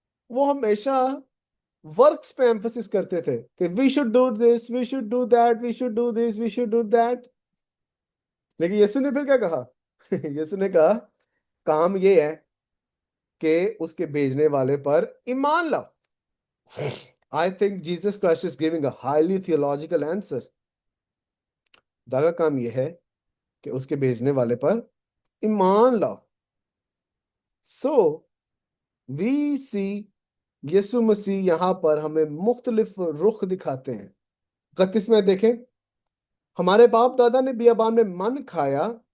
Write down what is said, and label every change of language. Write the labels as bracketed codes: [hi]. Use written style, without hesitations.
[hi] वो हमेशा वर्क्स पे एम्फोसिस करते थे कि [en] We should do this, we should do that, we should do this, we should do that. [hi] लेकिन यीशु ने फिर क्या कहा? यीशु ने कहा काम ये है कि उसके भेजने वाले पर ईमान लाओ। [en] I think Jesus Christ is giving a highly theological answer. [hi] खुदा का काम यह है कि उसके भेजने वाले पर ईमान लाओ। [en] so we see [hi] यीशु मसीह यहाँ पर हमें मुख्तलिफ रुख दिखाते हैं। 31 में देखें, हमारे बाप दादा ने बियाबान में मन खाया।